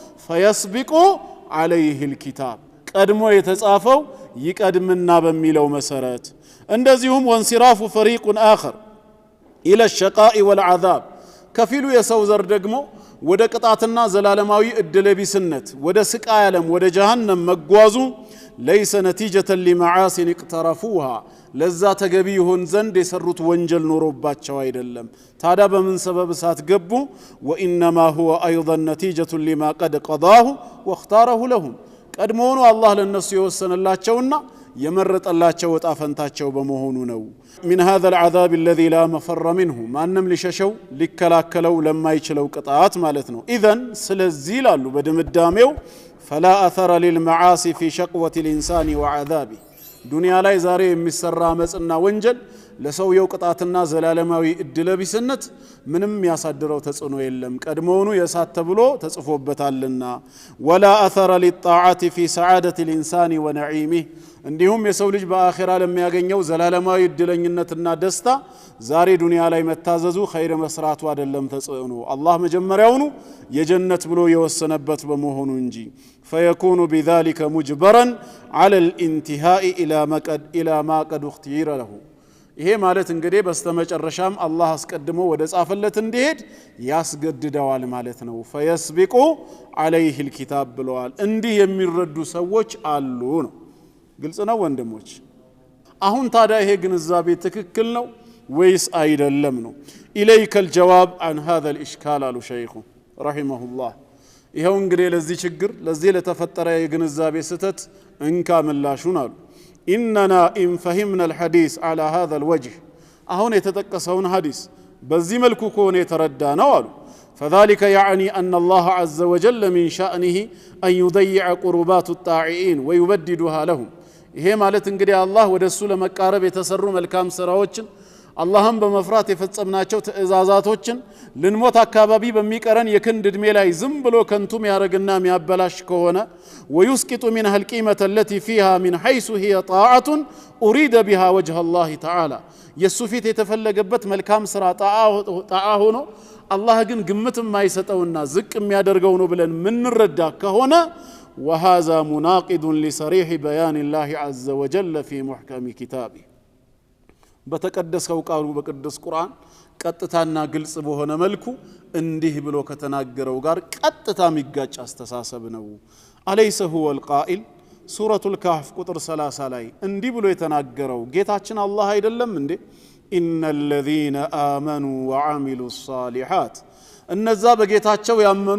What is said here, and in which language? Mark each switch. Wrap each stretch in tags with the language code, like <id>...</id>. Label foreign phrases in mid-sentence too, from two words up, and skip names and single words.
<ar>فيسبق عليه الكتاب</ar> <am>ቀድሞ የተጻፈው ይቀድምና በሚለው መሰረት እንደዚሁም ወንሲራፉ</am> <ar>فريق آخر إلى الشقاء والعذاب</ar> <am>ከፊሉ የሰው ዘር ደግሞ ወደ ቅጣትና ዘላለማዊ እድለቢስነት ወደ ስቃይ ዓለም ወደ ጀሃነም መጓዙ</am> <ar>ليس نتيجة لمعاصٍ اقترفوها</ar> <am>ለዛ ተገቢ ይሆን ዘንድ የሰሩት ወንጀል ኖሮባቸው አይደለም ታዲያ በምን ሰበብ ሳትገቡ</am> <ar>وإنما هو أيضا نتيجة لما قد قضاه واختاره لهم</ar> <am>ቀድሞውኑ አላህ ለነሱ የወሰነላቸውና የመረጠላቸው ወጣ ፈንታቸው በመሆኑ ነው</am> <ar>من هذا العذاب الذي لا مفر منه</ar> <am>ማንም ሊሸሸው ሊከላከለው ለማይችለው ቅጣት ማለት ነው اذن ስለዚህ ይላሉ በድምዳሜው</am> <ar>فلا أثر للمعاصي في شقوة الإنسان وعذابه</ar> <am>ዱንያ ላይ ዛሬ የሚሰራ አመጽና ወንጀል ለሰውየው ቅጣትና ዘላለማዊ እድለቢስነት ምንም ያሳድረው ተጽዕኖ የለም ቀድሞውኑ የሳት ተብሎ ተጽፎበታልና</am> <ar>ولا أثر للطاعة في سعادة الإنسان ونعيمه</ar> <am>እንዲሁም የሰው ልጅ በአኺራ ለሚያገኘው ዘላለማዊ እድለኝነትና ደስታ ዛሬ ዱንያ ላይ መታዘዙ ኸይር መስራቱ አይደለም ተጽዕኖ አላህ መጀመሪያውኑ የጀነት ብሎ የወሰነበት በመሆኑ እንጂ</am> <ar>فيكون بذلك مجبرا على الانتهاء الى ما قد اختير له</ar> <am>ይሄ ማለት እንግዲህ በስተመጨረሻም አላህ አስቀድሞ ወደ ጻፈለት እንዲሄድ ያስገድደዋል ማለት ነው</am> <ar>فيسبق عليه الكتاب</ar> <am>ብለዋል እንዲህ የሚረዱ ሰዎች አሉ ነው ግልጽ ነው ወንድሞች አሁን ታዲያ ይሄ ግንዛቤ ትክክል ነው ወይስ አይደለም ነው</am> <ar>إليك الجواب عن هذا الإشكال</ar> <am>አሉ ሸይኹ</am> <ar>رحمه الله</ar> <am>ይሄው እንግዲህ ለዚህ ችግር ለዚህ ለተፈጠረ የግንዛቤ ስተት እንካ ምላሹን አሉ</am> <ar>إننا إن فهمنا الحديث على هذا الوجه</ar> <am>አሁን የተጠቀሰውን ሐዲስ በዚህ መልኩ ከሆነ የተረዳነው አሉ</am> <ar>فذلك يعني أن الله عز وجل من شأنه أن يضيع قربات الطاعين ويبددها لهم</ar> <am>ይሄ ማለት እንግዲህ አላህ ወደሱ ለመቃረብ የተሰሩ መልካም ስራዎችን አላህን በመፍራት የፈጸምናቸው ትእዛዛቶችን ልንሞት አካባቢ በሚቀረን የክንድ እድሜ ላይ ዝም ብሎ ከንቱም ያረግና የሚያበላሽ ከሆነ</am> <ar>ويسقط منها القيمة التي فيها من حيث هي طاعة أريد بها وجه الله تعالى</ar> <am>የሱፊት የተፈለገበት መልካም ስራ ጣዓ ሆኖ አላህ ግን ግምትም ማይሰጠውና ዝቅ የሚያደርገው ነው ብለን ምንረዳ ከሆነ</am> <ar>وهذا مناقض لصريح بيان الله عز وجل في محكم كتابه</ar> <am>በተቀደሰው ቃሉ በቅዱስ ቁርአን ቀጥታና ግልጽ በሆነ መልኩ እንዲህ ብሎ ከተናገረው ጋር ቀጥታ የሚጋጭ አስተሳሰብ ነው አለይሰ</am> <ar>هو القائل سورة الكهف</ar> <am>ቁጥር 30 ላይ እንዲህ ብሎ የተናገረው ጌታችን አላህ አይደለም እንዴ</am> <ar>إن الذين آمنوا وعملوا الصالحات</ar> <am>እነዛ በጌታቸው ያመኑ</am>